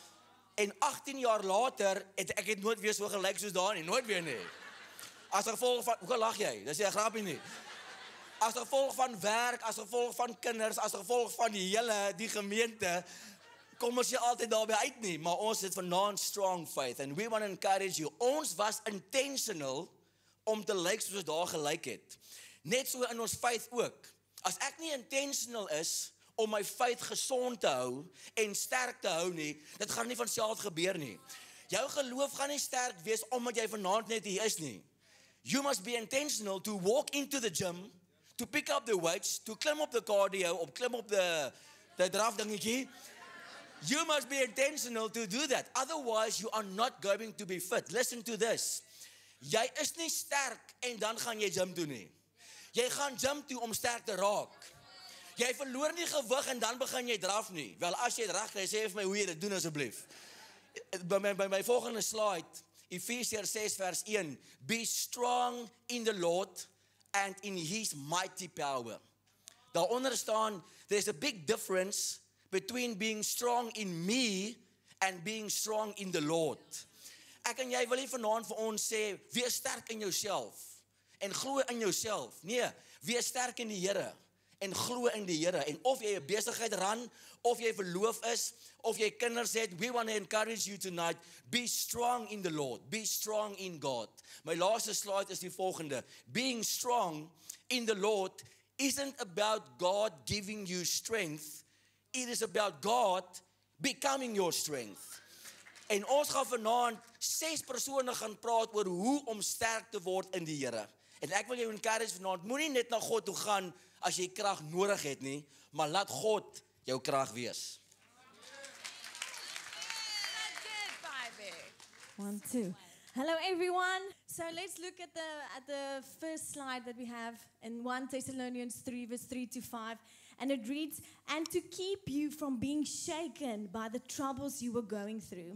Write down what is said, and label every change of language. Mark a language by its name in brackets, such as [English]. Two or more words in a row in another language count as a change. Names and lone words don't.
[Afrikaans] En 18 jaar later, ek het nooit weer so gelyk soos daar nie, nooit weer nie. As gevolg van, hoe lag jy? Dis 'n grapie nie. As gevolg van werk, as gevolg van kinders, as gevolg van die gemeente, kom ons jy altyd daarby uit nie, maar ons het vanaand [English] strong faith, and we want to encourage you. [Afrikaans] Ons was intentional om te lyk soos daar gelyk het. Net so in ons faith ook. As ek nie intentional is om my faith gesond te hou en sterk te hou nie, dit gaan nie van self gebeur nie. Jou geloof gaan nie sterk wees omdat jy vanaand net hier is nie. [English] You must be intentional to walk into the gym, to pick up the weights, to [Afrikaans] klim op [English] the cardio, [Afrikaans] klim op [English] the [Afrikaans] draf dingetjie. [English] You must be intentional to do that. Otherwise, you are not going to be fit. Listen to this. [Afrikaans] Jy is nie sterk en dan gaan jy gym toe nie. Jy gaan gym toe om sterk te raak. Jy verloor nie gewig en dan begin jy draf nie. Wel, as jy dit reg kry, sê vir my hoe jy dit doen asseblief. By my volgende slide, Efesiërs 6 vers 1. [English] Be strong in the Lord and in his mighty power. [Afrikaans] Daaronder staan, [English] there's a big difference between being strong in me and being strong in the Lord. [Afrikaans] Ek en jy wil nie vanaand vir ons sê, wees sterk in jouself en glo in jouself. Nee, wees sterk in die Here en glo in die Here. En of jy 'n besigheid ran, of jy verloof is, of jy kinders het, [English] we want to encourage you tonight, be strong in the Lord, be strong in God. [Afrikaans] My laaste slide is die volgende. [English] Being strong in the Lord isn't about God giving you strength, it is about God becoming your strength. [Afrikaans] En ons gaan vanaand 6 persone gaan praat oor hoe om sterk te word in die Here. En ek wil jou encourage vanaand, moenie net na God toe gaan as jy krag nodig het nie, maar laat God jou krag wees. 1, 2. [English] Hello everyone. So let's look at the first slide that we have in 1 Thessalonians 3 verse 3 to 5. And it reads, and to keep you from being shaken by the troubles you were going through.